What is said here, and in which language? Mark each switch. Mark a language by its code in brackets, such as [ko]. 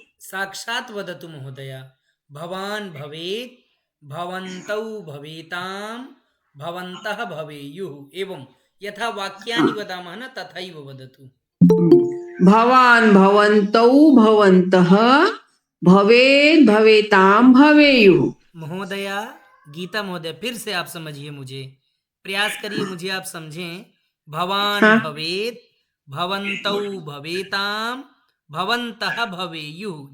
[sa] साक्षात् वदतु महोदय भवान् भवेत् भवन्तौ भवेतां भवन्तः भवेयुः एवं यथा वाक्यानि वदामः न तथैव वदतु भवान् भवन्तौ भवन्तः भवेत् भवेतां भवेयुः [hi] महोदया, गीता महोदय, फिर से आप समझिए मुझे, प्रयास करिए मुझे आप समझें। [sa] भवान [hi] हाँ। [sa] भवेत, भवन्तौ भवेताम, भवन्तः भवेयुः।